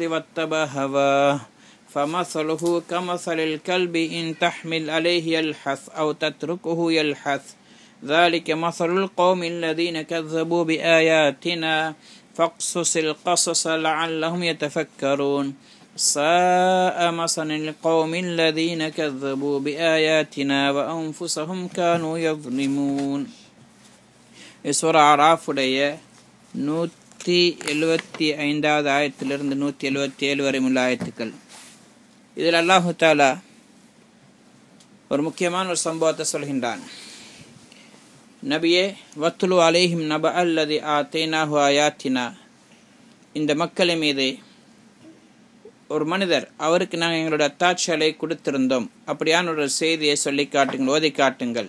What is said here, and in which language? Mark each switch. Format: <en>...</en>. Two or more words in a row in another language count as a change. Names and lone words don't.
<ar>واتبع هواه فمثله كمثل الكلب إن تحمل عليه يلحث أو تتركه يلحث ذلك مثل القوم الذين كذبوا بآياتنا فاقصص القصص لعلهم يتفكرون ساء مثلا القوم الذين كذبوا بآياتنا وأنفسهم كانوا يظلمون.</ar> <ta>சூரா ஆராஃபுடைய 175வது ஆயத்திலிருந்து 177 வரை உள்ள ஆயத்துக்கள். இதில்</ta> <ar>الله تعالى</ar> <ta>ஒரு முக்கியமான ஒரு சம்பவத்தை சொல்கின்றான். நபியே,</ta> <ar>واتل عليهم نبأ الذي آتيناه آياتنا,</ar> <ta>இந்த மக்கள் மீது ஒரு மனிதர், அவருக்கு நாங்கள் எங்களுடைய அத்தாட்சிகளை கொடுத்திருந்தோம், அப்படியான ஒரு செய்தியை சொல்லி காட்டுங்கள், ஓதி காட்டுங்கள்.</ta>